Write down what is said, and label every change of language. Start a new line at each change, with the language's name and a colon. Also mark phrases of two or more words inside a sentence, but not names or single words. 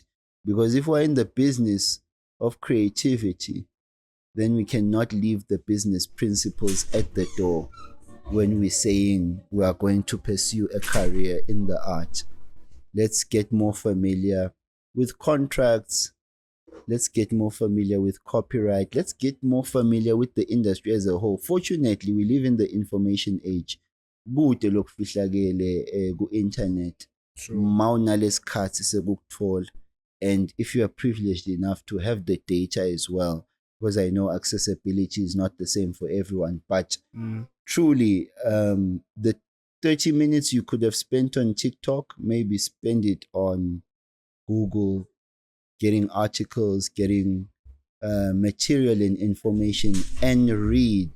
English: Because if we're in the business of creativity, then we cannot leave the business principles at the door when we're saying we are going to pursue a career in the art. Let's get more familiar with contracts, Let's get more familiar with copyright. Let's get more familiar with the industry as a whole. Fortunately, we live in the information age.
Swati: Kude lokufihlakele ku-internet.
English: True.
Swati: Mawunalesikhathi sekukuthola.
English: And if you are privileged enough to have the data as well, because I know accessibility is not the same for everyone, but truly, the 30 minutes you could have spent on TikTok, maybe spend it on Google, getting articles, getting material and information, and read.